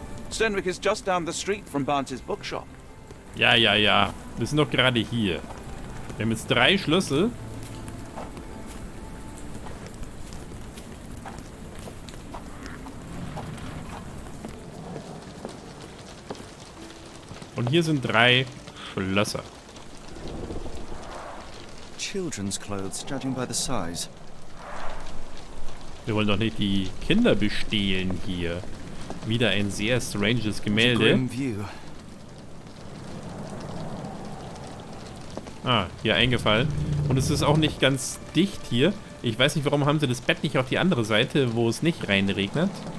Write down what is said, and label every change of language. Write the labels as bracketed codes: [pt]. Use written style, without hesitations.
[en] Stenwick is just down the street from Barnes's bookshop. [de] Ja. Wir sind doch gerade hier. Wir haben jetzt 3 Schlüssel. Und hier sind 3 Schlösser. [en] Children's clothes, judging by the size. [de] Wir wollen doch nicht die Kinder bestehlen hier. Wieder ein sehr stranges Gemälde. [en] Grim view. [de] Ah, hier eingefallen. Und es ist auch nicht ganz dicht hier. Ich weiß nicht, warum haben sie das Bett nicht auf die andere Seite, wo es nicht reinregnet.